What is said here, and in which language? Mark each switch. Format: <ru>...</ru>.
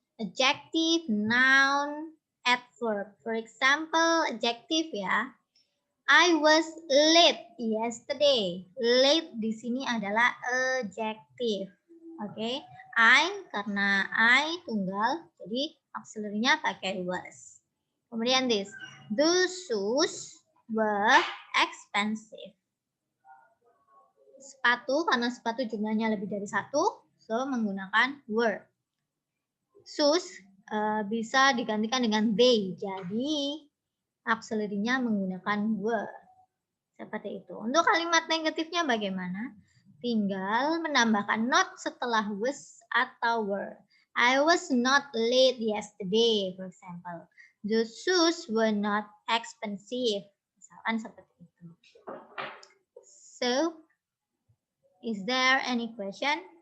<en>Adjective, noun, adverb. For example, adjective ya. I was late yesterday.</en> <id>Late di sini adalah adjective. Oke. I karena I tunggal, jadi Auxiliary-nya pakai was. Kemudian this.</id> <en>Those shoes were expensive.</en> <id>Sepatu, karena sepatu jumlahnya lebih dari satu, so menggunakan were. Shoes bisa digantikan dengan they. Jadi auxiliary-nya menggunakan were. Seperti itu. Untuk kalimat negatifnya bagaimana? Tinggal menambahkan not setelah was atau were.</id> <en>I was not late yesterday, for example. The shoes were not expensive.</en> <id>Misalkan seperti itu.</id> <en>So, is there any question?</en>